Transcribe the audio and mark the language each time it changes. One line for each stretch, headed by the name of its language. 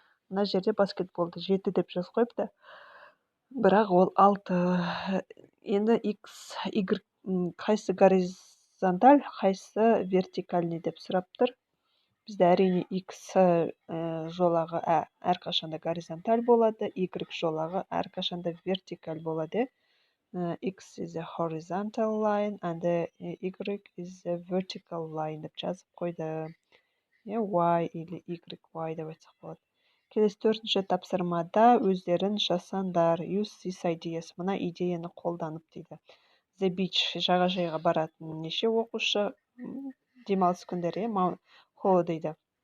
Kazakh: Мына жерде баскетболды 7 деп жазып қойыпты. Бірақ ол 6. Енді X, Y қайсы горизонталь, қайсы вертикальный деп сұрап тұр. Бізде әрине X жолағы әрқашанда горизонталь болады, Y жолағы әрқашанда вертикаль болады.
English: X is a horizontal line and Y is a vertical line
Kazakh: деп жазып қойды. Y или Y деп айтсақ болады. Келесі төртінші тапсырмада өздерін жасандар.
English: Use this ideas.
Kazakh: Мына идеяны қолданып дейді.
English: The beach,
Kazakh: жағажайға баратын неше оқушы, демалыс күндері, холидейді.